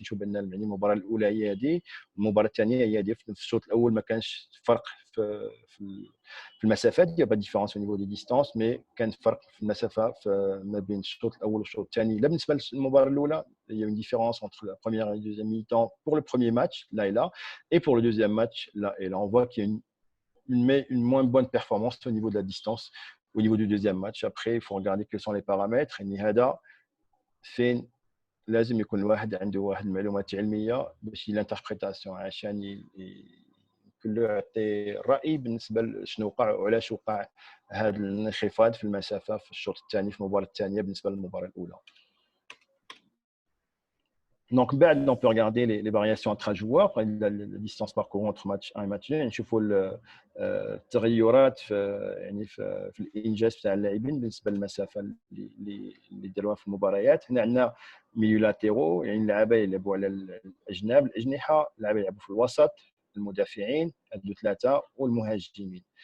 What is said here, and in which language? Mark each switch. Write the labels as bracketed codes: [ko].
[ar] نشوف ان المباراه الاولى هي هذه والمباراه الثانيه هي هذه. في الشوط الاول ما كانش فرق في المسافات، [fr] il y a pas de différence au niveau des distances، [ar] mais كان فرق في المسافه ما بين الشوط الاول والشوط الثاني. لا بالنسبه للمباراه الاولى [fr] il y a une différence entre la première et la deuxième mi-temps pour le premier match là et là, et pour le deuxième match là et là. On voit qu'il y a une moins bonne performance au niveau de la distance au niveau du deuxième match. Après il faut regarder quels sont les paramètres. [ar] يعني هذا فين لازم يكون الواحد عنده واحد المعلومات علميه باش الانتربريتاسيون عشان كله يعطي الراي بالنسبه لشنو وقع وعلاش وقع هذا الانخفاض في المسافه في الشوط الثاني في المباراه الثانيه بالنسبه للمباراه الاولى. [fr] Donc, on peut regarder les variations entre joueurs, la distance parcourue entre match 1 et match 2. [ar] نشوفوا التغيرات في الانجاز تاع اللاعبين بالنسبه للمسافه اللي داروها في المباريات. هنا عندنا ميولاتيرو، يعني اللعابه يلعبوا على الاجناب، الاجنحه، اللعابه يلعبوا في الوسط، المدافعين هادو ثلاثه، والمهاجمين.